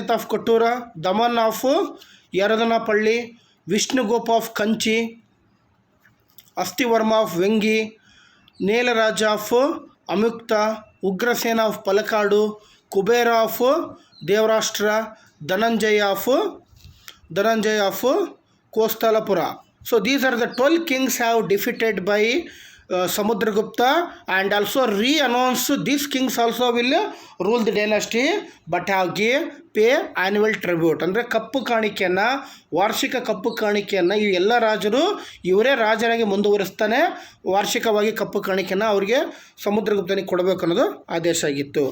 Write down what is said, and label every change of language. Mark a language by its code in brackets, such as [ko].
[en] Kottura, Daman of Yeradanapalli, Vishnugopa of Kanchi, Asthivarma of Vengi, Nelaraja of Amukta, Ugrasena of Palakadu, Kubera of Devarashtra, Dhananjaya of Kosthalapura. So these are the 12 kings have defeated by Samudragupta, and also re-announced these kings also will rule the dynasty but have pay annual tribute. [kn] ಅಂದರೆ ಕಪ್ಪು ಕಾಣಿಕೆಯನ್ನು, ವಾರ್ಷಿಕ ಕಪ್ಪು ಕಾಣಿಕೆಯನ್ನು ಈ ಎಲ್ಲ ರಾಜರು ಇವರೇ ರಾಜರಾಗಿ ಮುಂದುವರಿಸ್ತಾನೆ ವಾರ್ಷಿಕವಾಗಿ ಕಪ್ಪು ಕಾಣಿಕೆಯನ್ನು ಅವರಿಗೆ ಸಮುದ್ರಗುಪ್ತನಿಗೆ ಕೊಡಬೇಕು ಅನ್ನೋದು ಆದೇಶ ಆಗಿತ್ತು.